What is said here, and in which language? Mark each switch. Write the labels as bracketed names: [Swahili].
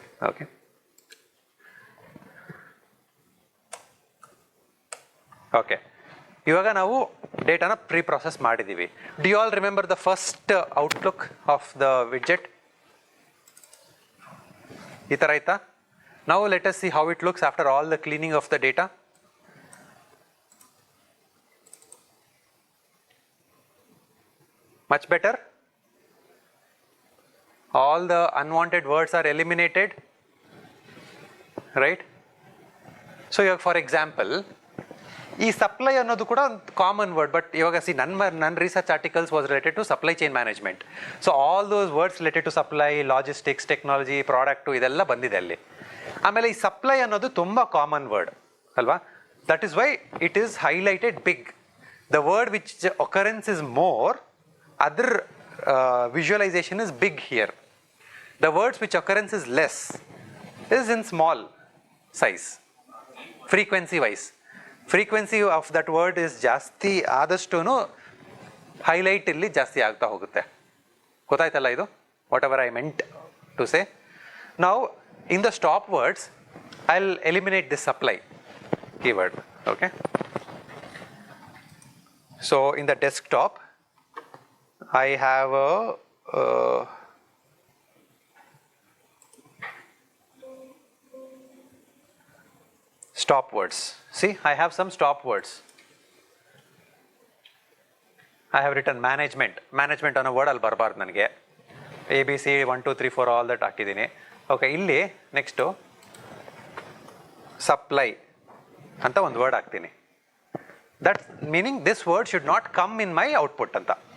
[Kannada] Okay, okay, ಇವಾಗ ನಾವು ಡೇಟಾನ pre process ಮಾಡಿದ್ದೀವಿ. [English] Do you all remember the first outlook of the widget? [Kannada] ಈ ಥರ ಆಯ್ತಾ? [English] Now let us see how it looks after all the cleaning of the data. Much better? All the unwanted words are eliminated, right? So for example, [Kannada] ಈ supply ಅನ್ನೋದು ಕೂಡ ಒಂದು common word, [English] But ಇವಾಗ ನನ್ನ research articles was related to supply chain management. So all those words related to supply, logistics, technology, product [Kannada] ಇದೆಲ್ಲ ಬಂದಿದೆ ಅಲ್ಲಿ. ಆಮೇಲೆ ಈ ಸಪ್ಲೈ ಅನ್ನೋದು ತುಂಬ ಕಾಮನ್ ವರ್ಡ್ ಅಲ್ವಾ? [English] That is why it is highlighted big. The word which occurrence is more, other visualization is big here. The words which occurrence is less is in small size, frequency wise. Frequency of that word is [Kannada] ಜಾಸ್ತಿ ಆದಷ್ಟೂ highlight ಇಲ್ಲಿ ಜಾಸ್ತಿ ಆಗ್ತಾ ಹೋಗುತ್ತೆ. ಗೊತ್ತಾಯ್ತಲ್ಲ ಇದು? [English] Whatever I meant to say. ನಾವು in the stop words I'll eliminate this supply. keyword. Okay. So in the desktop, I have a stop words. See, I have some stop words. I have written management. [Kannada] Management ಅನ್ನೋ word ಅಲ್ಲಿ ಬರಬಾರ್ದು ನನಗೆ. ABC 1 2 3 4 all that ಹಾಕಿದ್ದೀನಿ. Okay, ಇಲ್ಲಿ next supply ಅಂತ ಒಂದು word ಹಾಕ್ತೀನಿ. [English] That meaning this word should not come in my output ಅಂತ.